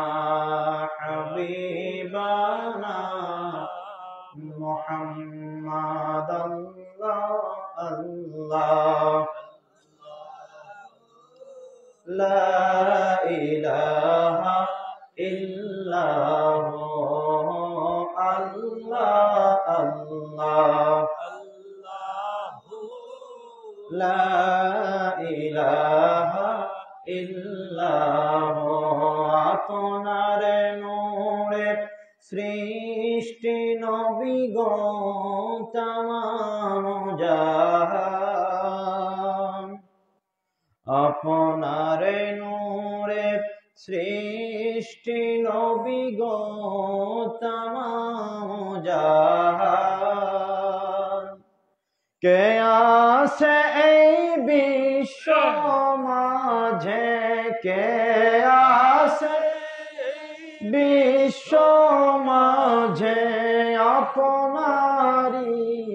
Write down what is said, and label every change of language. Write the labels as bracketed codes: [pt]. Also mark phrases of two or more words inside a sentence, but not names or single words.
[ar] حبیبنا محمد اللہ لا الہ الا ہو اللہ اللہ لا الہ الا ہو [bn] আপনার নূরে সৃষ্টি নবীগণ তামাম জাহান আপনার নূরে সৃষ্টি নবীগণ তামাম জাহান কে আছে এই বিশ্ব মাঝে কে আছে বিশ্ব মাঝে আপনারি